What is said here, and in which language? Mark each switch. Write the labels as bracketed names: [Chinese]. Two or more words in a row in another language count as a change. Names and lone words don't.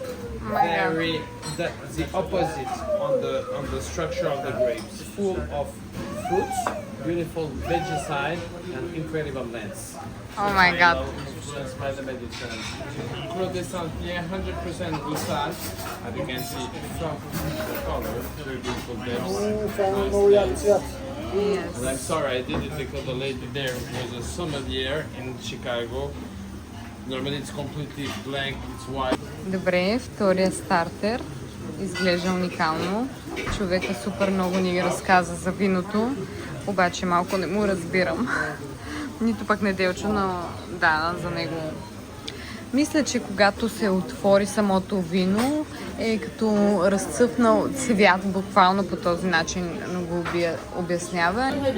[English] The opposite on the structure of the grapes, full of fruits, beautiful vegicide, and incredible lengths. Oh my god. Influenced by the Mediterranean. Clos des Centenaires, 100% Roussanne, as you can see from the color, very beautiful grapes. [Bulgarian] Това е много як цвят. [English] And I'm sorry I did it because the lady there was a sommelier in Chicago. Normally it's completely blank, it's white. [Bulgarian] Добре, втория стартер. Изглежда уникално. Човека супер много ни разказа за виното, обаче малко не му разбирам. Нито пък неделчо, но да, за него. Мисля, че когато се отвори самото вино, е като разцъфнал цвят, буквално по този начин го обяснява.